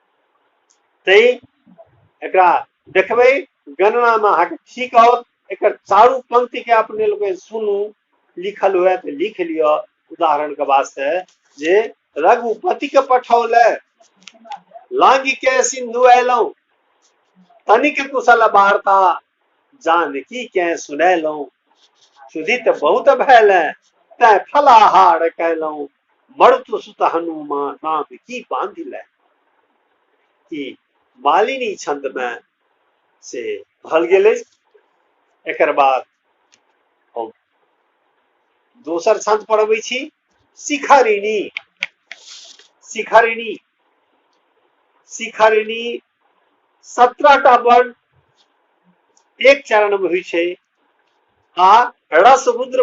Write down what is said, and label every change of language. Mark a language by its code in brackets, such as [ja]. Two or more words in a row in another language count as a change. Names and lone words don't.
[mai] तै एकरा देखबै गणना में अहाँ ठीक और एक चारू पंक्ति के अपने लोग सुनू लिखल हुए तो लिख लियो उदाहरण के वास्ते जे रघुपति के पठौल लांगी के सिंधु एलौ तनिक कुशल वार्ता जानकी के सुनैलौ सुधित बहुत भैल तै फलाहार कैलौ मरुत सुत हनुमान नाम की बांधिल ई मालिनी छंद में से भल गेले एकर बाद हम दोसर छंद पढ़बै छी शिखरिणी शिखरिणी शिखरिणी 17टा वर्ण एक चरण में होइ छै आ रस रुद्र